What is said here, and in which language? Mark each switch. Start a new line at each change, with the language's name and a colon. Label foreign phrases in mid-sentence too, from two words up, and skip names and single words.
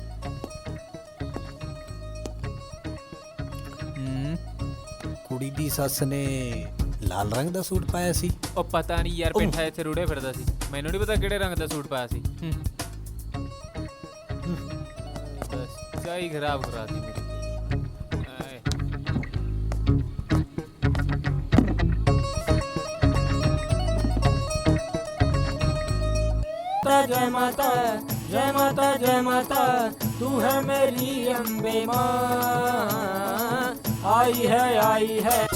Punjabi: ਕੁੜੀ ਦੀ ਸੱਸ ਨੇ ਲਾਲ ਰੰਗ ਦਾ ਸੂਟ ਪਾਇਆ ਸੀ। ਉਹ ਪਤਾ ਨਹੀਂ ਯਾਰ, ਪਿੱਠਾ ਇੱਥੇ ਰੁੜੇ ਫਿਰਦਾ ਸੀ। ਮੈਨੂੰ ਨਹੀਂ ਪਤਾ ਕਿਹੜੇ ਰੰਗ ਦਾ ਸੂਟ ਪਾਇਆ ਸੀ। ਬਸ ਚਾਹ ਹੀ ਖਰਾਬ ਕਰਾਤੀ ਮੇਰੀ।
Hindi: जय माता जय माता जय माता, तू है मेरी अम्बे माँ, आई है आई है।